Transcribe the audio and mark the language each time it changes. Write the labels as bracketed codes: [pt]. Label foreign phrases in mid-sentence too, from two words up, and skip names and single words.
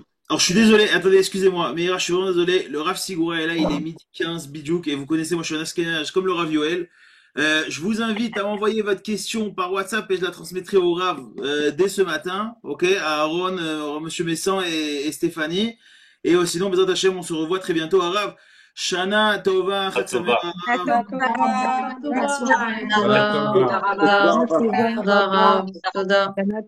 [fr] alors je suis désolé, attendez, excusez-moi, Meira, je suis vraiment désolé. Le Rav Sigura est là, il est midi 15 bidjouk, et vous connaissez, moi je suis un askenage comme le Rav Yoel. Je vous invite à m'envoyer votre question par WhatsApp et je la transmettrai au Rav dès ce matin, ok, à Aaron, Monsieur Messan et Stéphanie. Et sinon, [he] בעזרת השם, [fr] on se revoit très bientôt à Rav. [he] שנה טובה, חג שמח, רב. Tova. תודה רבה. תודה רבה. תודה רבה.